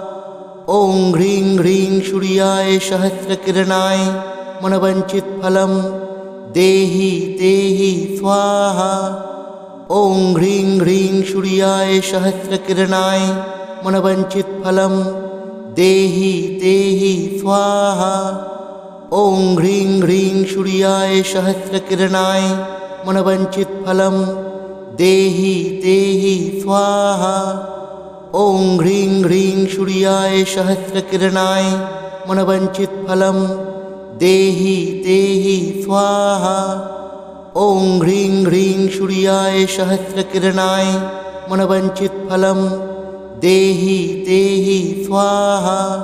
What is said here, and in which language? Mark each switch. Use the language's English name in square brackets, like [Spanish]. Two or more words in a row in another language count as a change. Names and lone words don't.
[Sanskrit] ওং হ্রিং হ্রিং সূর্যায় সহস্রকিরণায় মনবঞ্চিত ফলম দেহি দেহি স্বাহা। ওং হ্রিং হ্রিং সূর্যায় সহস্রকিরণায় মনবঞ্চিত ফলম দেহি দেহি স্বাহা। ওং হ্রিং হ্রিং সূর্যায় সহস্রকিরণায় মনবঞ্চিত ফলম দেহি দেহি স্বাহা। ॐ ह्रीं ह्रीं सूर्याय सहस्रकिरणाय मनवञ्चितफलं देहि देहि स्वाहा। ॐ ह्रीं ह्रीं सूर्याय सहस्रकिरणाय मनवञ्चितफलं देहि देहि स्वाहा।